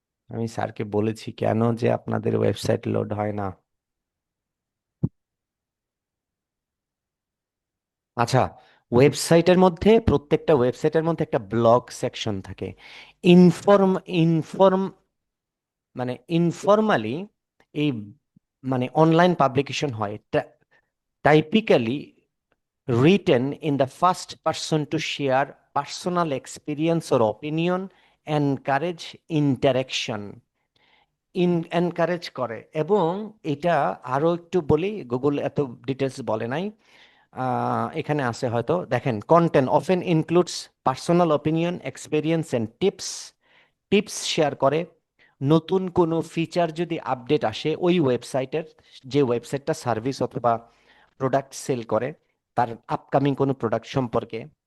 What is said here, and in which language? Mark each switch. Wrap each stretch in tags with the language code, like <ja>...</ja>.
<bn>আমি স্যারকে বলেছি কেন যে আপনাদের ওয়েবসাইট লোড হয় না। আচ্ছা, ওয়েবসাইটের মধ্যে, প্রত্যেকটা ওয়েবসাইটের মধ্যে একটা ব্লগ সেকশন থাকে। ইনফর্ম ইনফর্ম মানে ইনফর্মালি এই মানে অনলাইন পাবলিকেশন হয়,</bn> <en>Typically written in the first person to share personal experience or opinion, encourage interaction, encourage করে।</en> <bn>এবং এটা আরো একটু বলি, গুগল এত ডিটেলস বলে নাই, এখানে আছে হয়তো, দেখেন,</bn> <en>Content often includes personal opinion, experience and tips.</en> <bn>Tips share করে। নতুন কোনো ফিচার যদি আপডেট আসে ওই ওয়েবসাইটের, যে ওয়েবসাইটটা সার্ভিস অথবা প্রোডাক্ট সেল করে, তার আপকামিং কোনো প্রোডাক্ট সম্পর্কে।</bn>